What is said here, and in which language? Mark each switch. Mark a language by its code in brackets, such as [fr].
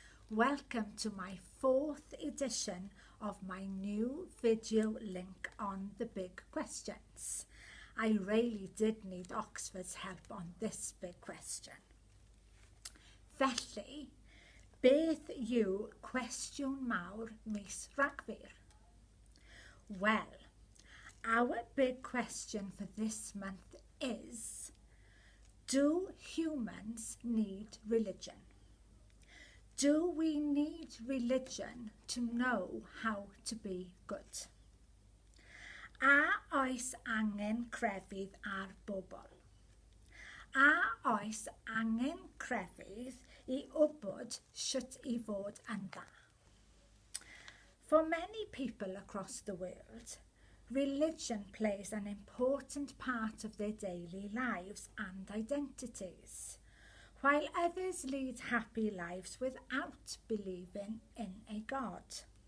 [en] Welcome to my 4th edition of my new video link on the big questions. I really did need Oxford's help on this big question. [cy] Felly, beth yw cwestiwn mawr mis Rhagfyr? [en] Well, our big question for this month is, do humans need religion? Do we need religion to know how to be good? [cy] A oes angen crefydd ar bobl? A oes angen crefydd I wybod sut I fod yn dda? [en] For many people across the world, religion plays an important part of their daily lives and identities, while others lead happy lives without believing in a God.